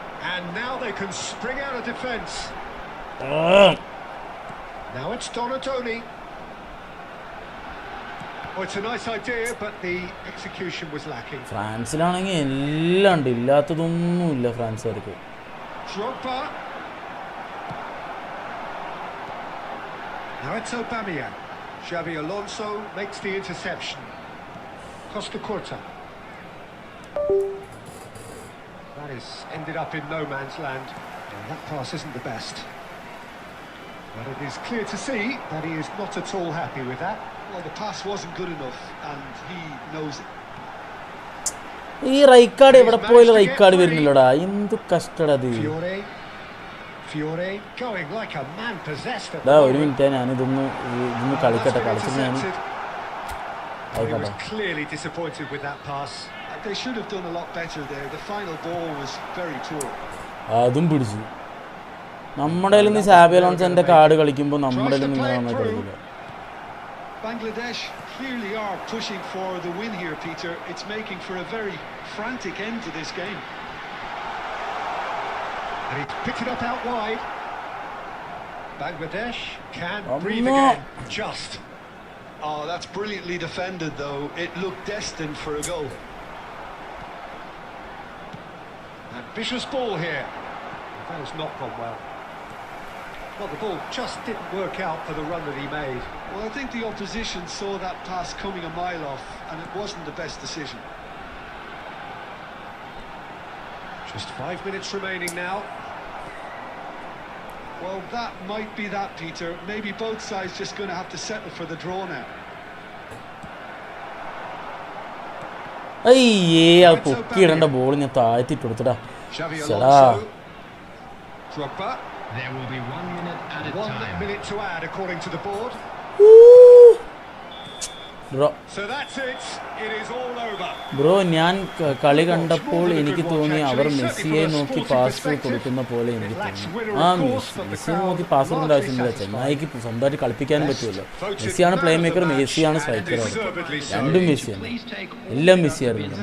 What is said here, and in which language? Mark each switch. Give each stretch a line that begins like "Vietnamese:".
English: And now they can spring out of defence. Now it's Donatoni. Oh, it's a nice idea, but the execution was lacking.
Malayalam: ഫ്രാൻസിലാണെങ്കിൽ എല്ലാം ഉണ്ട്, ഇല്ലാത്തതൊന്നുമില്ല ഫ്രാൻസുകാർക്ക്.
English: Drogba. Now it's Aubameyang. Xabi Alonso makes the interception. Costa Curta. That is ended up in no man's land. And that pass isn't the best. But it is clear to see that he is not at all happy with that. Well, the pass wasn't good enough, and he knows it.
Malayalam: ഈ Rijkaard എവിടെ പോയാലും Rijkaard വരുന്നില്ലടാ. എന്ത് കഷ്ടടത്.
English: Fiore going like a man possessed.
Malayalam: ഒരു minute ഞാനിതൊന്ന് കളിച്ചിട്ട് ഞാൻ
English: was clearly disappointed with that pass. They should have done a lot better there. The final ball was very poor.
Malayalam: അതും പിടിച്ചു. നമ്മുടെ നിന്ന് സാബി അലോൺസോന്റെ കാർഡ് കളിക്കുമ്പോൾ നമ്മുടെ നിന്ന് കളിക്കില്ല.
English: Bangladesh clearly are pushing for the win here, Peter. It's making for a very frantic end to this game. And he picked it up out wide. Bangladesh can breathe again. Just. Oh, that's brilliantly defended, though. It looked destined for a goal. Ambitious ball here. That has not gone well. Well, the ball just didn't work out for the run that he made. Well, I think the opposition saw that pass coming a mile off, and it wasn't the best decision. Just 5 minutes remaining now. Well, that might be that, Peter. Maybe both sides just going to have to settle for the draw now.
Malayalam: അയ്യേ അത് പൊക്കിയിടേണ്ട ball ഞാൻ താഴ്ത്തിട്ട് കൊടുത്തടാ.
English: Xabi Alonso. Drogba. There will be 1 minute added 1 time. minute to add according to the board. So that's it. It is all over.
Malayalam: Bro ഞാൻ കളി കണ്ടപ്പോൾ എനിക്ക് തോന്നി അവർ മെസ്സിയെ നോക്കി പാസ് കൊടുക്കുന്ന പോലെ എനിക്ക് തോന്നി. മെസ്സിയെ നോക്കി പാസ് കൊടുക്കേണ്ട ആവശ്യമില്ല. ചെന്നായിക്ക് സ്വന്തമായിട്ട് കളിപ്പിക്കാനും പറ്റുമല്ലോ. മെസ്സിയാണ് പ്ലേ മേക്കർ, മെസ്സിയാണ് സ്ട്രൈക്കർ. രണ്ടും മെസ്സിയാണ്, എല്ലാം മെസ്സിയായിരുന്നു.